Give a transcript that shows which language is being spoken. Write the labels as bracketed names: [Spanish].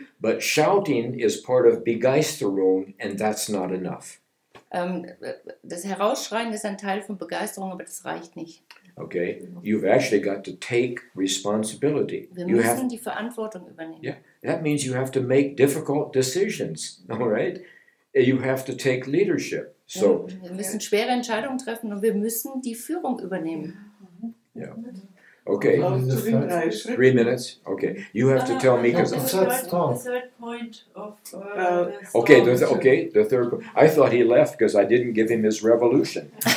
[English] But shouting is part of Begeisterung, and that's not enough. [German] Das Herausschreien ist ein Teil von Begeisterung, aber das reicht nicht. [English] Okay? You've actually got to take responsibility. [German] Wir [English] You [German] müssen die Verantwortung übernehmen. [English] Yeah, that means you have to make difficult decisions, all right? You have to take leadership. So, [German] Wir müssen schwere Entscheidungen treffen und wir müssen die Führung übernehmen. [English] yeah. Okay, [German] Laut zu den 3 Schritten. [English] 3 minutes. Okay, you have to tell me because. The third point of the Okay, story. the third. I thought he left because I didn't give him his revolution.